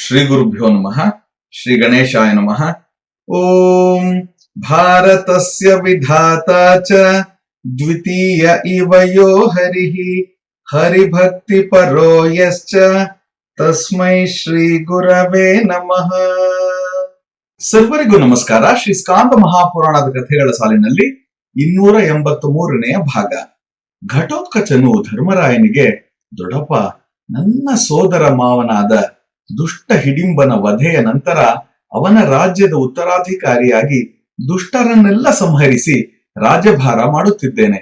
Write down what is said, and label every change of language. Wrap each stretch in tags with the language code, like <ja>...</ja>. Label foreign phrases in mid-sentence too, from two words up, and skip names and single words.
<sa>ಶ್ರೀ ಗುರುಭ್ಯೋ ನಮಃ. ಶ್ರೀ ಗಣೇಶಾಯ ನಮಃ. ಓಂ ಭಾರತಸ್ಯ ವಿಧಾತಾ ಚ ದ್ವಿತೀಯ ಇವ ಯೋ ಹರಿಃ ಹರಿಭಕ್ತಿ ಪರೋ ಯಶ್ಚ ತಸ್ಮೈ ಶ್ರೀ ಗುರವೇ ನಮಃ.</sa> <kn>ಸರ್ವರಿಗೂ ನಮಸ್ಕಾರ. ಶ್ರೀ ಸ್ಕಾಂದ ಮಹಾಪುರಾಣದ ಕಥೆಗಳ ಸಾಲಿನಲ್ಲಿ 283ನೇ ಭಾಗ. ಘಟೋತ್ಕಚನು ಧರ್ಮರಾಯನಿಗೆ, ದೊಡ್ಡಪ್ಪ, ನನ್ನ ಸೋದರ ಮಾವನಾದ ದುಷ್ಟ ಹಿಡಿಂಬನ ವಧೆಯ ನಂತರ ಅವನ ರಾಜ್ಯದ ಉತ್ತರಾಧಿಕಾರಿಯಾಗಿ ದುಷ್ಟರನ್ನೆಲ್ಲ ಸಂಹರಿಸಿ ರಾಜ್ಯಭಾರ ಮಾಡುತ್ತಿದ್ದೇನೆ.</kn>